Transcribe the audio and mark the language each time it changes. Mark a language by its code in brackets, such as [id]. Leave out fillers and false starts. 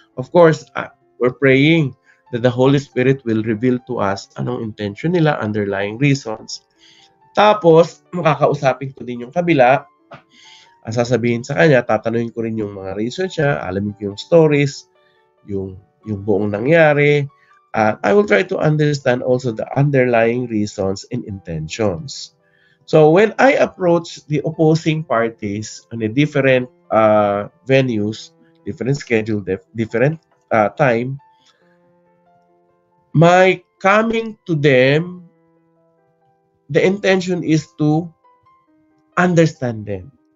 [en] Of course, we're praying that the Holy Spirit will reveal to us [tl] anong intention nila, [en] underlying reasons. [tl] Tapos, makakausapin ko din yung kabila. Sasabihin sa kanya, tatanungin ko rin yung mga reasons niya, alamin ko yung stories, yung buong nangyari. [en] I will try to understand also the underlying reasons and intentions. So when I approach the opposing parties on a different venues, different schedule, different time, my coming to them, the intention is to understand them.